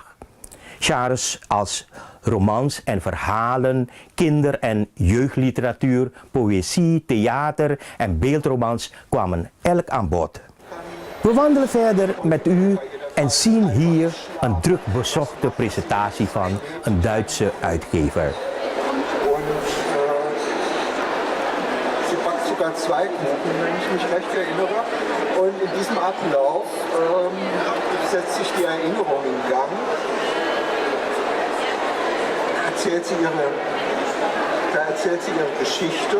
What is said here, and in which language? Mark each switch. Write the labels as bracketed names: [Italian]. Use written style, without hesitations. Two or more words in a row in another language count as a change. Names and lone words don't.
[Dutch] Genres als romans en verhalen, kinder- en jeugdliteratuur, poëzie, theater en beeldromans kwamen elk aan bod. We wandelen verder met u en zien hier een druk bezochte presentatie van een Duitse uitgever. [German] Sogar 2 Gruppen, wenn ich mich recht erinnere. Und in diesem Ablauf setzt sich die Erinnerung in Gang. Da erzählt sie ihre Geschichte.